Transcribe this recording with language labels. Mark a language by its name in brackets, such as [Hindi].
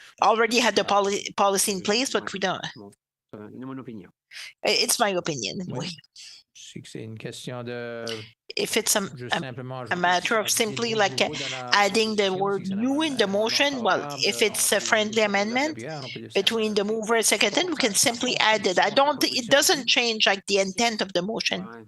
[English] already had the policy in place, but we don't. [French] Mon opinion. [English] It's my opinion. [French] Oui. C'est que c'est une question de [English] If it's [French] juste simplement [English] a matter of simply like adding the word new in the motion, well, if it's a friendly amendment between the mover and second, we can simply add it. I don't think it doesn't change like the intent of the motion.